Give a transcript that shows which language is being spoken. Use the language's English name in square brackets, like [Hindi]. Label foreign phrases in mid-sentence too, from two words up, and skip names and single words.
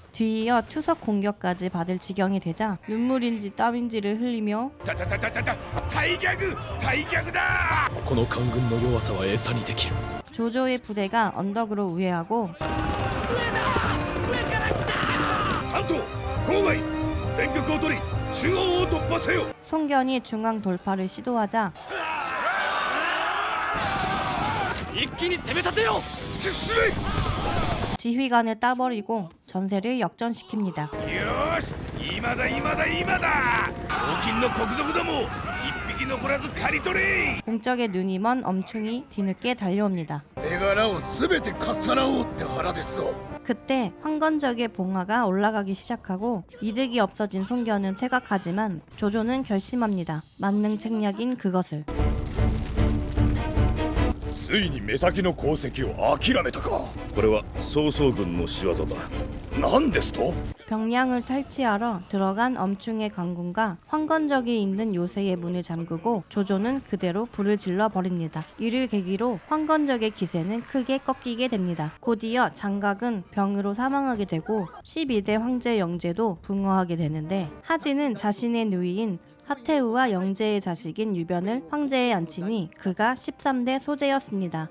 [Korean] 뒤이어 투석 공격까지 받을 지경이 되자 눈물인지 땀인지를 흘리며 [Japanese] 大逆だ。この官軍の弱さは餌にできる。 [Korean] 조조의 부대가 언덕으로 우회하고 [Japanese] 関東郊外全局を取り中央を突破せよ。 [Korean] 송견이 중앙 돌파를 시도하자 [Japanese] 一気に攻め立てよ。 [Korean] 지휘관을 따버리고 전세를 역전시킵니다. [Japanese] よし今だ黄金の国賊ども一匹残らず刈り取れ。 [Korean] 공적에 눈이 먼 엄충이 뒤늦게 달려옵니다. [Japanese] 手柄をすべてかっさらおうって腹ですぞ。 [Korean] 그때 황건적의 봉화가 올라가기 시작하고 이득이 없어진 송견은 퇴각하지만 조조는 결심합니다. 만능 책략인 그것을. [Japanese] ついに目先の功績を諦めたか。これは曹操軍の仕業だ。何ですと。 [Korean] 병량을 탈취하러 들어간 엄충의 강군과 황건적이 있는 요새의 문을 잠그고 조조는 그대로 불을 질러 버립니다. 이를 계기로 황건적의 기세는 크게 꺾이게 됩니다. 곧이어 장각은 병으로 사망하게 되고 12대 황제 영제도 붕어하게 되는데 하진은 자신의 누이인 하태우와 영제의 자식인 유변을 황제에 앉히니 그가 13대 소제였습니다.